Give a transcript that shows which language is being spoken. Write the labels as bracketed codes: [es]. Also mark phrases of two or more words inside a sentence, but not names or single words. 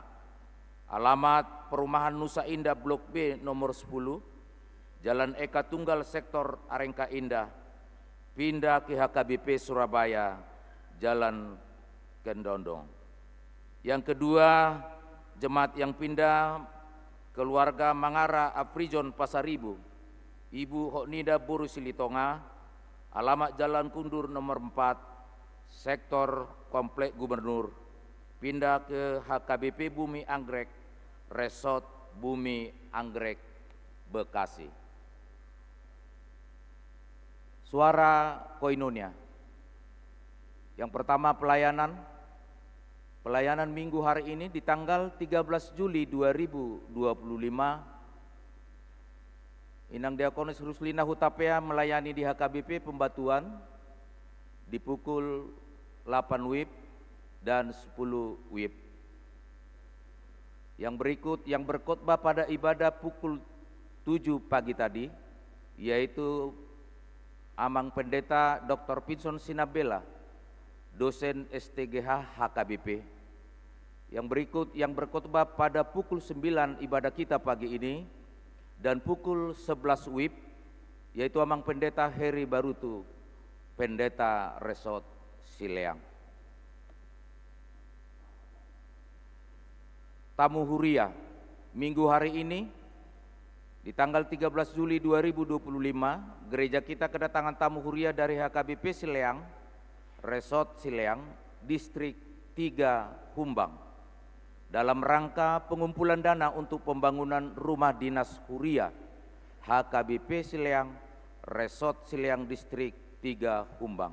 [id] Alamat Perumahan Nusa Indah Blok B nomor 10, Jalan Eka Tunggal Sektor Arengka Indah, pindah ke HKBP Surabaya, Jalan Kendondong. Yang kedua, jemaat yang pindah keluarga Mangara Afrijon Pasaribu, Ibu Hoknida Boru Silitonga, alamat Jalan Kundur nomor 4, Sektor Komplek Gubernur, pindah ke HKBP Bumi Anggrek, Resort Bumi Anggrek Bekasi. Suara Koinonia. Yang pertama pelayanan minggu hari ini di tanggal 13 Juli 2025. Inang Diakonis Ruslina Hutapea melayani di HKBP Pembatuan di pukul 8 WIB dan 10 WIB. Yang berikut yang berkhotbah pada ibadah pukul 7 pagi tadi, yaitu Amang Pendeta Dr. Pinson Sinabela, dosen STGH HKBP. Yang berikut yang berkhotbah pada pukul 9 ibadah kita pagi ini dan pukul 11 WIB, yaitu Amang Pendeta Heri Barutu, Pendeta Resort Sileang. Tamu Huria, minggu hari ini di tanggal 13 Juli 2025, gereja kita kedatangan tamu Huria dari HKBP Sileang, Resort Sileang, Distrik 3 Humbang, dalam rangka pengumpulan dana untuk pembangunan rumah dinas Huria, HKBP Sileang, Resort Sileang, Distrik 3 Humbang.